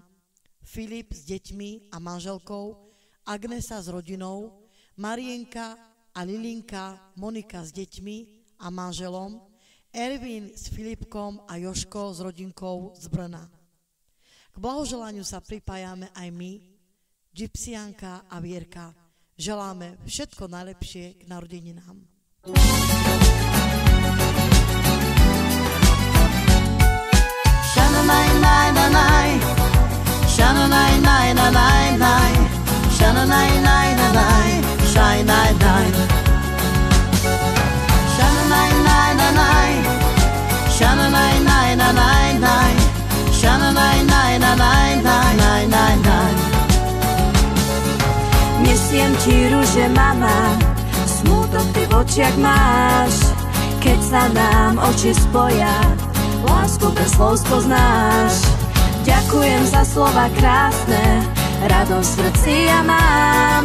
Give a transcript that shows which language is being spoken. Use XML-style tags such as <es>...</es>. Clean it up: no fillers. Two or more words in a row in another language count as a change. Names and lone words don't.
<sk>Filip s deťmi a manželkou, Agnesa s rodinou, Marienka a Lilinka, Monika s deťmi a manželom, Ervin s Filipkom a Jožko s rodinkou z Brna. K blahoželaniu sa pripájame aj my, Gypsianka a Vierka. Želáme všetko najlepšie k narodeninám. Shananai-nai-nai, shananai-nai-nai-nai, shananai-nai-nai-nai, shai-nai-nai. Shananai-nai-nai, shananai-nai-nai-nai, shananai-nai-nai-nai-nai. Nesiem ti rúže, mama, smútok ty v očiach máš. Keď sa nám oči spoja, lásku bez slov spoznáš. Ďakujem za slova krásne, radosť v srdci ja mám.</sk>